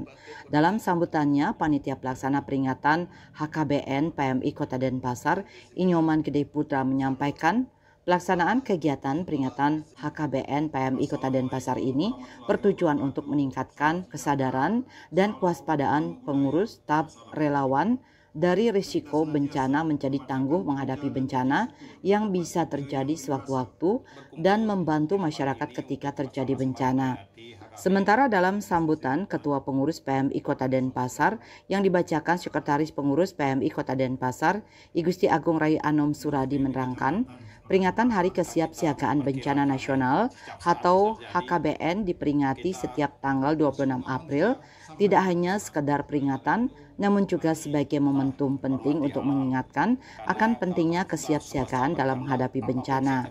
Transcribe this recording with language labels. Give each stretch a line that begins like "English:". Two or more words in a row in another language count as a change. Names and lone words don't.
Indonesian: Dalam sambutannya, Panitia Pelaksana Peringatan HKBN PMI Kota Denpasar, Inyoman Gede Putra menyampaikan, pelaksanaan kegiatan peringatan HKBN PMI Kota Denpasar ini bertujuan untuk meningkatkan kesadaran dan kewaspadaan pengurus, staf, relawan dari risiko bencana menjadi tangguh menghadapi bencana yang bisa terjadi sewaktu-waktu dan membantu masyarakat ketika terjadi bencana. Sementara dalam sambutan Ketua Pengurus PMI Kota Denpasar yang dibacakan Sekretaris Pengurus PMI Kota Denpasar, I Gusti Agung Rai Anom Suradi menerangkan, peringatan Hari Kesiapsiagaan Bencana Nasional atau HKBN diperingati setiap tanggal 26 April tidak hanya sekedar peringatan, namun juga sebagai momentum penting untuk mengingatkan akan pentingnya kesiapsiagaan dalam menghadapi bencana.